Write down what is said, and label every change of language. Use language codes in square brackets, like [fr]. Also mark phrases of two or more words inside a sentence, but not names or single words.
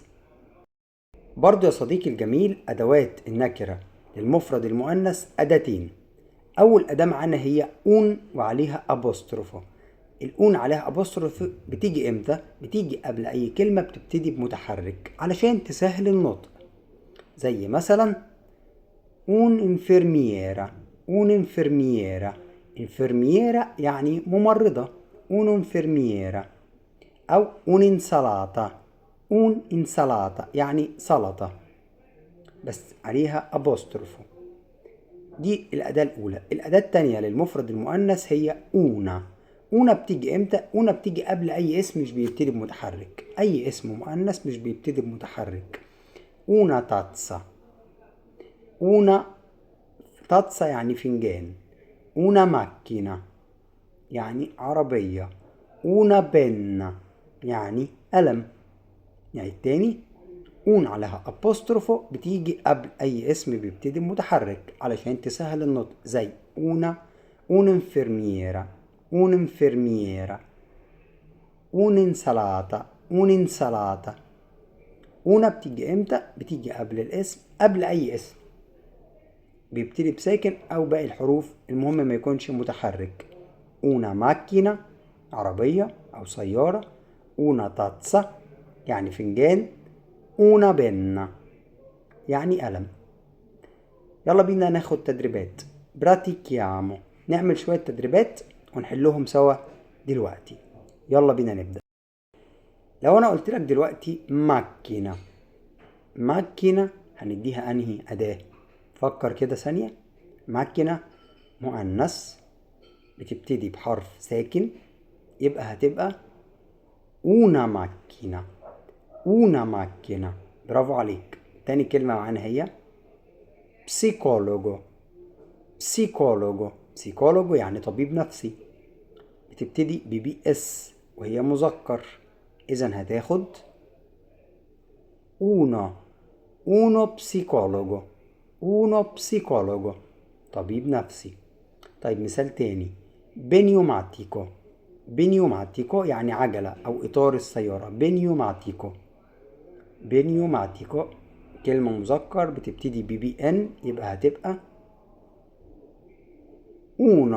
[ar] برضو يا صديقي الجميل، أدوات النكرة للمفرد المؤنث أداتين. أول أداة معانا هي أون وعليها أبوستروفو. الأون عليها أبوستروفو بتيجي إمتى؟ بتيجي قبل أي كلمة بتبتدي بمتحرك علشان تسهل النطق. زي مثلا [it] un infermiera. un infermiera. infermiera [ar] يعني ممرضة. [it] un infermiera. أو un'insalata. [ar] un'insalata يعني سلطة بس عليها أبوستروفو. دي الأداة الأولى. الأداة التانية للمفرد المؤنث هي أونا. أونا بتيجي إمتى؟ أونا بتيجي قبل أي اسم مش بيبتدي بمتحرك. أي اسم مؤنث مش بيبتدي بمتحرك. [it] una tazza. una tazza [ar] يعني فنجان. [it] una macchina [ar] يعني عربية. [it] una penna [ar] يعني قلم. يعني التاني اون عليها ابوستروفو بتيجي قبل اي اسم بيبتدي متحرك علشان تسهل النطق. [it] زي اونا، un infermiera. un infermiera. un'insalata. un'insalata. [ar] اونا بتيجي امتى؟ بتيجي قبل الاسم، قبل اي اسم. بيبتدي بساكن أو باقي الحروف، المهم ما يكونش متحرك. [it] una macchina [ar] عربية أو سيارة. [it] una tazza [ar] يعني فنجان. [it] una penna [ar] يعني قلم. يلا بينا ناخد تدريبات. براتيكيامو، نعمل شوية تدريبات ونحلهم سوا دلوقتي. يلا بينا نبدأ. لو أنا قلت لك دلوقتي ماكينة، ماكينة هنديها أنهي أداة؟ فكر كده ثانية. ماكينة مؤنث بتبتدي بحرف ساكن، يبقى هتبقى [it] una macchina. una macchina. [ar] برافو عليك. تاني كلمة معانا هي psicologo. psicologo. psicologo يعني طبيب نفسي، بتبتدي ببي اس وهي مذكر، إذا هتاخد uno. [it] uno psicologo. uno psicologo [ar] طبيب نفسي. طيب مثال تاني. بنيوماتيكو. بنيوماتيكو يعني عجلة أو إطار السيارة. بنيوماتيكو. بنيوماتيكو كلمة مذكر بتبتدي ببي ان، يبقى هتبقى uno.